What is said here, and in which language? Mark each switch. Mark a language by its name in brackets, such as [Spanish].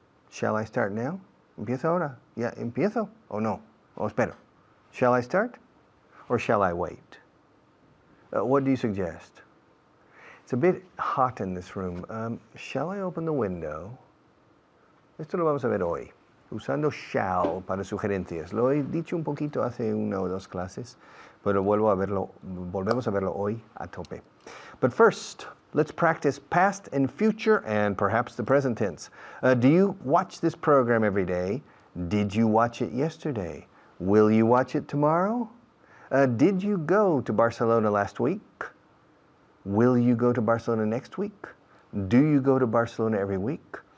[English] Shall I start now? [Spanish] ¿Empiezo ahora? [English] Yeah, [Spanish] ¿empiezo? O no? O espero. [English] Shall I start? Or shall I wait? What do you suggest? It's a bit hot in this room. Shall I open the window? [Spanish] Esto lo vamos a ver hoy, usando shall para sugerencias. Lo he dicho un poquito hace 1 o 2 clases, pero volvemos a verlo hoy a tope. [English] But first, let's practice past and future and perhaps the present tense. Do you watch this program every day? Did you watch it yesterday? Will you watch it tomorrow? Did you go to Barcelona last week? Will you go to Barcelona next week? Do you go to Barcelona every week?